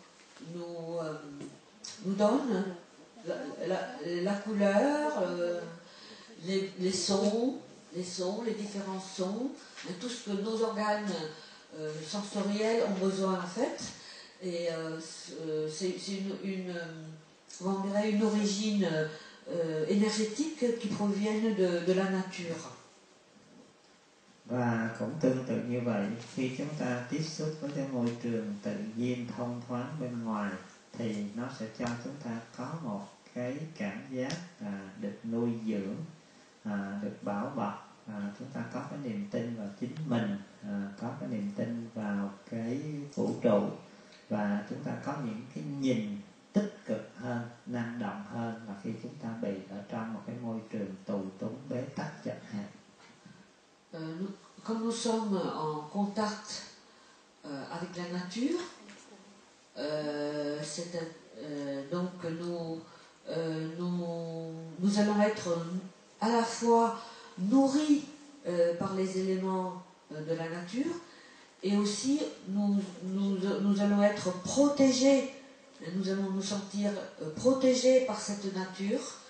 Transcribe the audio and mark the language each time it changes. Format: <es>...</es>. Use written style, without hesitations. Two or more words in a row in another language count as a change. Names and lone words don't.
<fr>donne la couleur, les sons, les différents sons, tout ce que nos organes sensoriels ont besoin en fait. Et c'est une origine énergétique qui proviennent de la nature.</fr> <vi>Và cũng tương tự như vậy, khi chúng ta tiếp xúc với cái môi trường tự nhiên thông thoáng bên ngoài thì nó sẽ cho chúng ta có một cái cảm giác được nuôi dưỡng, được bảo bọc, chúng ta có cái niềm tin vào chính mình, có cái niềm tin vào cái vũ trụ, và chúng ta có những cái nhìn tích cực hơn, năng động hơn là khi chúng ta bị ở trong một cái môi trường tù túng, bế tắc, chật hẹp.</vi> <fr>Comme nous sommes en contact avec la nature, donc nous allons être à la fois nourris par les éléments de la nature, et aussi nous allons être protégés, nous allons nous sentir protégés par cette nature,</fr>